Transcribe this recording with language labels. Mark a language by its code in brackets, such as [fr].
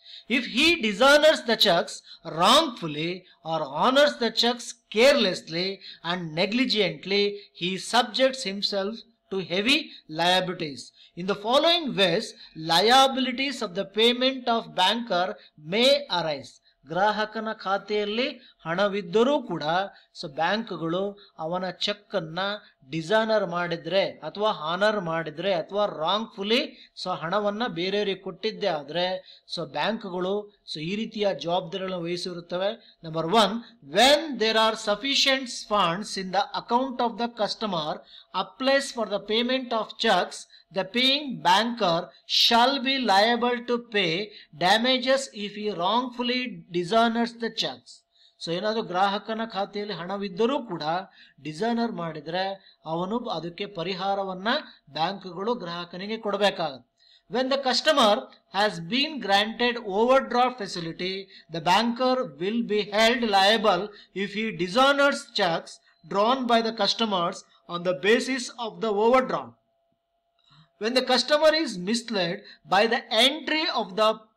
[en] If he dishonors the checks wrongfully or honors the checks carelessly and negligently, he subjects himself to heavy liabilities. In the following ways, liabilities of the payment of banker may arise. [kn] ಗ್ರಾಹಕನ ಖಾತೆಯಲ್ಲಿ ಹಣವಿದ್ದರೂ ಕೂಡ ಬ್ಯಾಂಕ್ಗಳು ಅವನ check ಅನ್ನ dishonour ಮಾಡಿದ್ರೆ ಅಥವಾ honour ಮಾಡಿದ್ರೆ ಅಥವಾ ರಾಂಗ್ಫುಲಿ ಹಣವನ್ನ ಬೇರೆಯವರಿಗೆ ಕೊಟ್ಟಿದ್ದೆ ಆದ್ರೆ ಬ್ಯಾಂಕ್ಗಳು ಈ ರೀತಿಯ ಜವಾಬ್ದಾರಿಗಳನ್ನು ವಹಿಸಿರುತ್ತವೆ. [en] Number 1, when there are sufficient funds in the account of the customer applies for the payment of checks, the paying banker shall be liable to pay damages if he wrongfully dishonors the checks. [kn] ಏನಾದರೂ ಗ್ರಾಹಕನ ಖಾತೆಯಲ್ಲಿ ಹಣವಿದ್ದರೂ ಕೂಡ dishonour ಮಾಡಿದ್ರೆ ಅವನು ಅದಕ್ಕೆ ಪರಿಹಾರವನ್ನ ಬ್ಯಾಂಕ್ಗಳು ಗ್ರಾಹಕನಿಗೆ ಕೊಡಬೇಕಾಗುತ್ತೆ. [en] When the customer has been granted overdraft facility, the banker will be held liable if he dishonors checks drawn by the customers on the basis of the overdraft. When the customer is misled by the entry of the